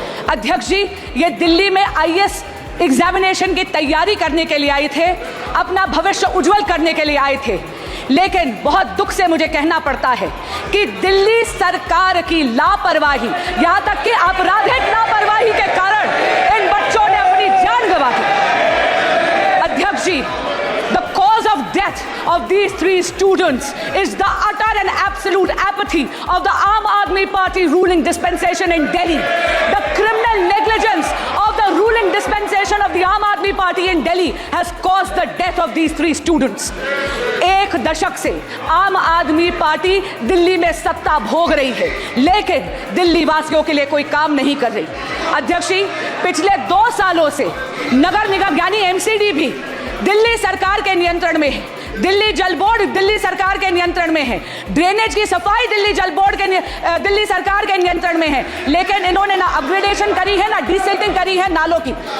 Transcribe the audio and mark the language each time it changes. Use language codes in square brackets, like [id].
[hi] अध्यक्ष जी, ये दिल्ली में आईएएस एग्जामिनेशन की तैयारी करने के लिए आए थे, अपना भविष्य उज्जवल करने के लिए आए थे। लेकिन बहुत दुख से मुझे कहना पड़ता है कि दिल्ली सरकार की लापरवाही, यहां तक कि आपराधिक लापरवाही के कारण इन बच्चों ने अपनी जान गंवा दी। [en] अध्यक्ष जी, the cause of death of these 3 students is the utter and absolute apathy of the Aam Aadmi Party ruling dispensation in Delhi. The criminal negligence of the ruling dispensation of the Aam Aadmi Party in Delhi has caused the death of these 3 students. [hi] 1 दशक से आम आदमी party Delhi में सत्ता भोग रही है, लेकिन दिल्ली वासियों के लिए कोई काम नहीं कर रही। अध्यक्ष जी, पिछले 2 सालों से नगर निगम यानी एमसीडी भी दिल्ली सरकार के नियंत्रण में है, दिल्ली जल बोर्ड दिल्ली सरकार के नियंत्रण में है, ड्रेनेज की सफाई दिल्ली जल बोर्ड के दिल्ली सरकार के नियंत्रण में है, लेकिन इन्होंने ना अपग्रेडेशन करी है, ना डिसिल्टिंग करी है नालों की।